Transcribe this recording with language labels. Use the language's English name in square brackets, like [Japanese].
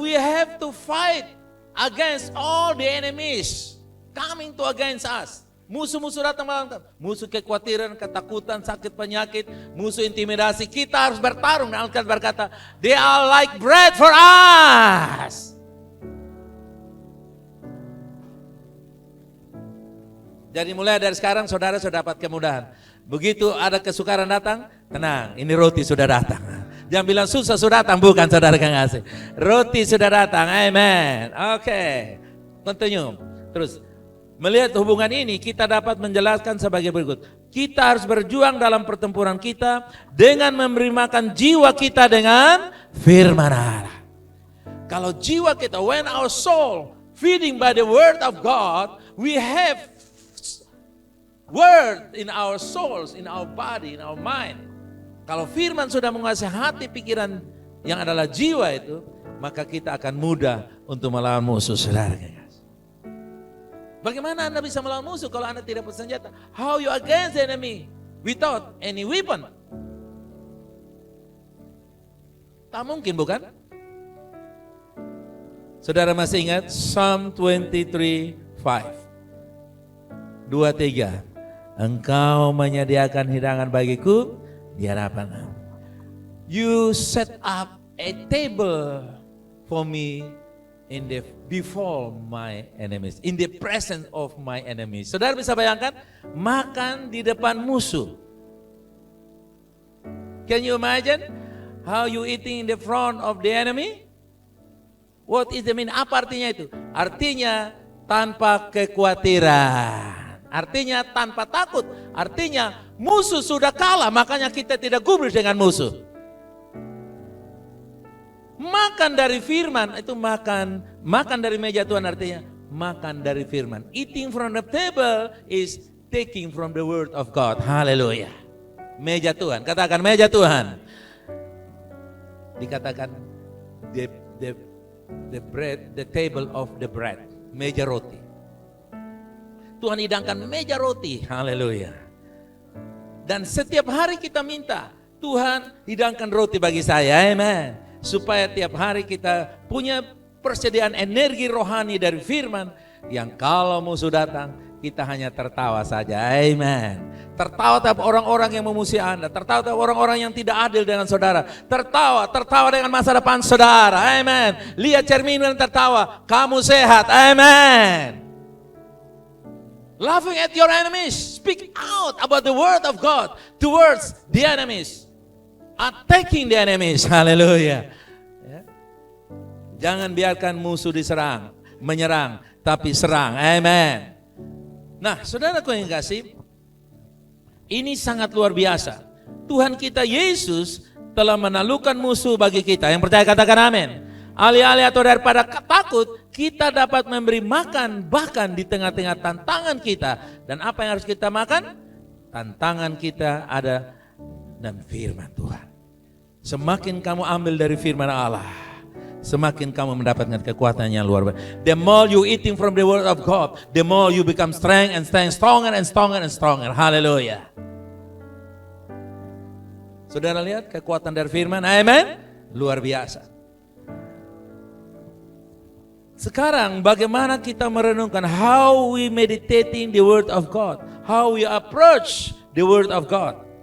[English] We have to fight against all the enemies coming to against us. [Indonesian] Musuh-musuh datang melawan, musuh kekhawatiran, ketakutan, sakit penyakit, musuh intimidasi. Kita harus bertarung. Dan Alkitab berkata, [English] they are like bread for us. [Indonesian] Jadi mulai dari sekarang saudara sudah dapat kemudahan. Begitu ada kesukaran datang, tenang, ini roti sudah datang. Jangan bilang susah sudah datang, bukan saudara yang ngasih. Roti sudah datang, amen. Oke, [English] continue. [Indonesian] Terus. Melihat hubungan ini kita dapat menjelaskan sebagai berikut. Kita harus berjuang dalam pertempuran kita dengan memberi makan jiwa kita dengan firman Allah. Kalau jiwa kita, [English] when our soul feeding by the word of God, we have word in our souls, in our body, in our mind. [Indonesian] Kalau firman sudah menguasai hati pikiran yang adalah jiwa itu, maka kita akan mudah untuk melawan musuh saudara. Bagaimana Anda bisa melawan musuh kalau Anda tidak bersenjata? [English] How you against the enemy without any weapon? [Indonesian] Tak mungkin, bukan? Saudara masih ingat Psalm 23:5. 23. Engkau menyediakan hidangan bagiku di hadapan. [English] You set up a table for me in the before my enemies, in the presence of my enemies. [Indonesian] Saudara bisa bayangkan makan di depan musuh. [English] Can you imagine how you eating in the front of the enemy? What is the mean? [Indonesian] Apa artinya itu? Artinya tanpa kekhawatiran. Artinya tanpa takut. Artinya musuh sudah kalah, makanya kita tidak gubris dengan musuh. Makan dari firman itu makan dari meja Tuhan, artinya makan dari firman. [English] Eating from the table is taking from the word of God. [Indonesian] Haleluya. Meja Tuhan, katakan meja Tuhan. Dikatakan [English] the bread, the table of the bread, [Indonesian] meja roti. Tuhan hidangkan meja roti. Haleluya. Dan setiap hari kita minta, Tuhan hidangkan roti bagi saya. Amen. Supaya tiap hari kita punya persediaan energi rohani dari firman. Yang kalau musuh datang, kita hanya tertawa saja. Amen. Tertawa terhadap orang-orang yang memusuhi Anda. Tertawa terhadap orang-orang yang tidak adil dengan saudara. Tertawa dengan masa depan saudara. Amen. Lihat cermin dan tertawa. Kamu sehat. Amen. [English] Laughing at your enemies. Speak out about the word of God towards the enemies. Attacking the enemies. [Indonesian] Haleluya. Ya. Jangan biarkan musuh menyerang, tapi serang. Amen. Nah, saudaraku yang kasih, ini sangat luar biasa. Tuhan kita Yesus telah menaklukkan musuh bagi kita. Yang percaya katakan amin. Alih-alih atau daripada takut, kita dapat memberi makan bahkan di tengah-tengah tantangan kita. Dan apa yang harus kita makan? Tantangan kita ada dan firman Tuhan. Semakin kamu ambil dari firman Allah, semakin kamu mendapatkan kekuatan yang luar biasa. [English] The more you eating from the word of God, the more you become strong and stronger and stronger and stronger. [Indonesian] Haleluya. Saudara lihat kekuatan dari firman, amen? Luar biasa. Sekarang bagaimana kita merenungkan [English] how we meditating the word of God, how we approach the word of God.